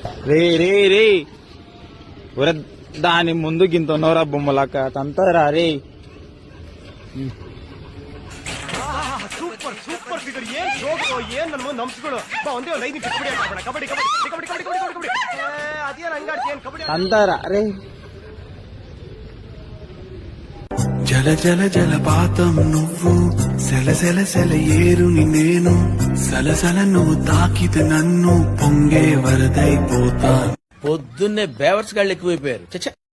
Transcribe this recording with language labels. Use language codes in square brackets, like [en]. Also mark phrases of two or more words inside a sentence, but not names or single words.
[te] రే రే రే ఒరే దాని ముందు గింత ఉన్నవరా బొమ్మలక్క తంతరా రే. [en] super super figure [kn] ಏನ್ ಜೋಕ್ ಏನ್ ನನ್ನ ಮುಂದೆ ನಂಬಿಸ್ಗಳು ಬಾ ಒಂದೇ ಒಂದು 5 ನಿಮಿಷ ಕಬಡ್ಡಿ ಆಡೋಣ ಕಬಡ್ಡಿ ಕಬಡ್ಡಿ ಕಬಡ್ಡಿ ಕಬಡ್ಡಿ ಕಬಡ್ಡಿ ಕಬಡ್ಡಿ ಅದೇನ್ ಹಂಗಾಡ್ತಿ ಏನ್ ಕಬಡ್ಡಿ [te] తంతరా రే. జల జల జలపాతం నువ్వు సెల సెల సెల ఏరుని నేను సలసల నువ్వు తాకితే నన్ను పొంగే వరదైపోతాను. పొద్దున్నే బేవర్స్ గాళ్ళు ఎక్కువైపోయారు. చచ్చా